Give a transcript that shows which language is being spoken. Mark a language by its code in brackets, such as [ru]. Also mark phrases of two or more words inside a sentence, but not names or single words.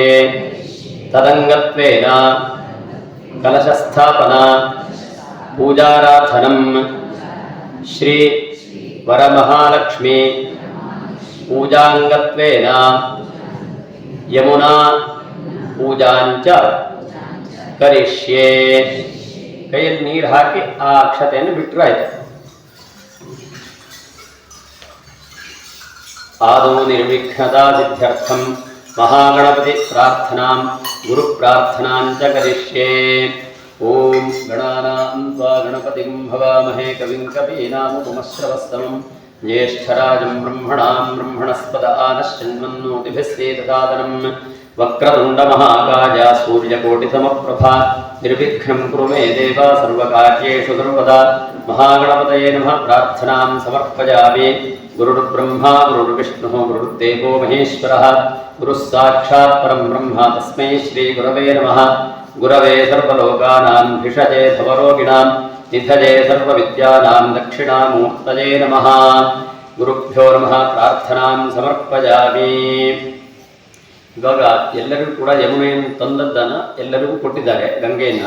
[sa] तदंगत्वेन कलशस्थापना पूजाराधनं श्री वरमहालक्ष्मी पूजांगत्वेन यमुना पूजांच करिष्ये। [kn] ಕೈಯಲ್ಲಿ ನೀರು ಹಾಕಿ ಆ ಅಕ್ಷತೆಯನ್ನು ಬಿಟ್ಟರೆ ಆಯ್ತು. [sa] ಆದೌ ನಿರ್ವಿಘ್ನತಾ ಸಿದ್ಧ್ಯರ್ಥಂ ಮಹಾಗಣಪತಿ ಪ್ರಾರ್ಥನಾಂ ಗುರು ಪ್ರಾರ್ಥನಾಂಚ ಕರಿಷ್ಯೆ. ಓಂ ಗಣಾನಾಂ ತ್ವಾ ಗಣಪತಿಂ ಭವಾಮಹೇ ಕವಿಂ ಕವೀನಾಮುಪಮಶ್ರವಸ್ತಮಂ ಜ್ಯೇಷ್ಠರಾಜಂ ಬ್ರಹ್ಮಣಾಂ ಬ್ರಹ್ಮಣಸ್ಪದ ಆನಶ್ಚಿನ್ವನ್ನೋತಿಭಿಸ್ಸೇದಸಾದನಂ ವಕ್ರತುಂಡ ಮಹಾಕಾಯ ಸೂರ್ಯಕೋಟಿಸಮಪ್ರಭಾ ನಿರ್ವಿಘ್ನಂ ಕುರು ಮೇ ದೇವ ಸರ್ವಕಾರ್ಯೇಷು ಸರ್ವದಾ. ಮಹಾಗಣಪತಯೇ ನಮಃ ಪ್ರಾರ್ಥನಾಂ ಸಮರ್ಪಯಾಮಿ. ಗುರುರ್ಬ್ರಹ್ಮ ಗುರುರ್ವಿಷ್ಣುಃ ಗುರುರ್ದೇವೋ ಮಹೇಶ್ವರಃ ಗುರುಃ ಸಾಕ್ಷಾತ್ ಪರಂ ಬ್ರಹ್ಮ ತಸ್ಮೈ ಶ್ರೀ ಗುರವೇ ನಮಃ. ಗುರವೇ ಸರ್ವಲೋಕಾನಾಂ ಭಿಷಜೇ ಭವರೋಗಿಣಾಂ ನಿಧಜೇ ಸರ್ವವಿದ್ಯಾನಾಂ ದಕ್ಷಿಣಾಮೂರ್ತಯೇ ನಮಃ. ಗುರುಭ್ಯೋ ನಮಃ. ಪ್ರಾರ್ಥನಾಂ ಸಮರ್ಪಯಾಮಿ. [kn] ಇವಾಗ ಎಲ್ಲರಿಗೂ ಕೂಡ ಯಮುನೆಯನ್ನು ತಂದದ್ದನ್ನು ಎಲ್ಲರಿಗೂ ಕೊಟ್ಟಿದ್ದಾರೆ, ಗಂಗೆಯನ್ನು.